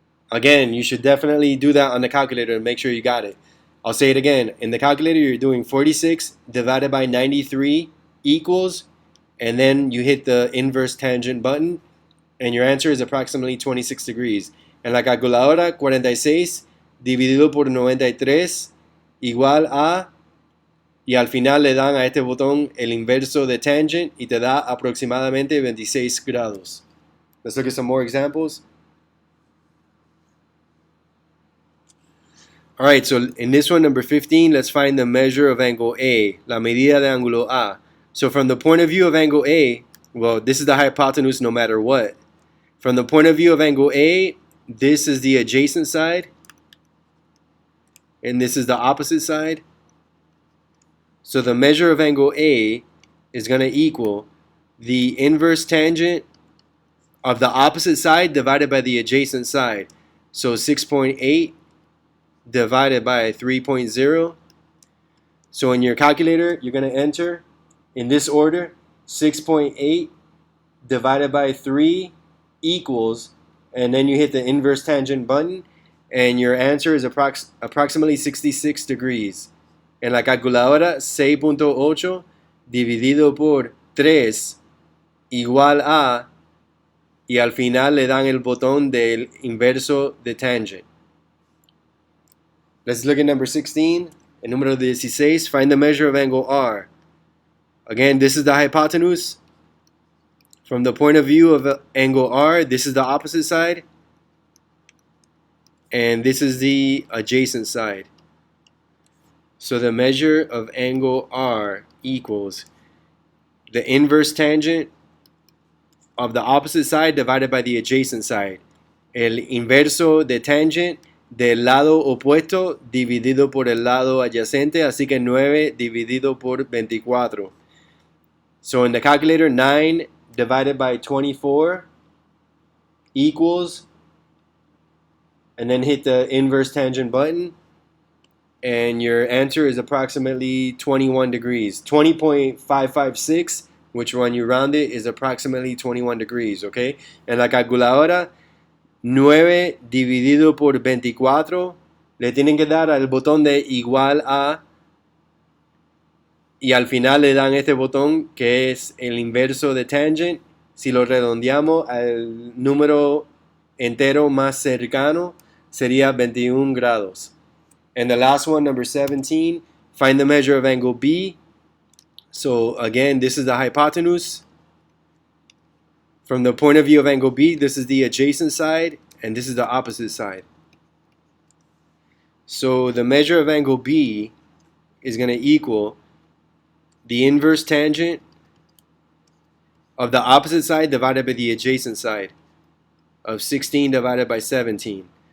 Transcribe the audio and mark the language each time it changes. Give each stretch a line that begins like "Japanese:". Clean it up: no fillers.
English: Again, you should definitely do that on the calculator and make sure you got it. I'll say it again. In the calculator, you're doing 46 divided by 93 equals, and then you hit the inverse tangent button, and your answer is approximately 26 degrees.
Spanish: En la calculadora, 46 dividido por 93 igual a, y al final le dan a este botón el inverso de tangent y te da aproximadamente 26 grados.
English: Let's look at some more examples. All right, so in this one, number 15, let's find the measure of angle A,
Spanish: la medida de ángulo A.
English: So from the point of view of angle A, well, this is the hypotenuse no matter what. From the point of view of angle A, this is the adjacent side, and this is the opposite side. So the measure of angle A is going to equal the inverse tangent of the opposite side divided by the adjacent side. So 6.8 divided by 3.0. So in your calculator, you're going to enter in this order 6.8 divided by 3 equals, and then you hit the inverse tangent button, and your answer is approximately 66 degrees.
Spanish: En la calculadora, 6.8 dividido por 3 igual a, y al final le dan el botón del inverso de tangent.
English: Let's look at number 16.
Spanish: El número 16,
English: find the measure of angle R. Again, this is the hypotenuse. From the point of view of angle R, this is the opposite side. And this is the adjacent side. So the measure of angle R equals the inverse tangent of the opposite side divided by the adjacent side.
Spanish: El inverso de tangent del lado opuesto dividido por el lado adyacente, así que 9 dividido por 24.
English: So in the calculator, 9 divided by 24 equals, and then hit the inverse tangent button, and your answer is approximately 21 degrees. 20.556, which when you round it is approximately 21 degrees, okay?
Spanish: En la calculadora, 9 dividido por 24, le tienen que dar al botón de igual a, y al final le dan este botón que es el inverso de tangent. Si lo redondeamos al número entero más cercano, sería 21 grados.
English: And the last one, number 17, find the measure of angle B. So again, this is the hypotenuse. From the point of view of angle B, this is the adjacent side, and this is the opposite side. So the measure of angle B is going to equal the inverse tangent of the opposite side divided by the adjacent side of 16 divided by 17.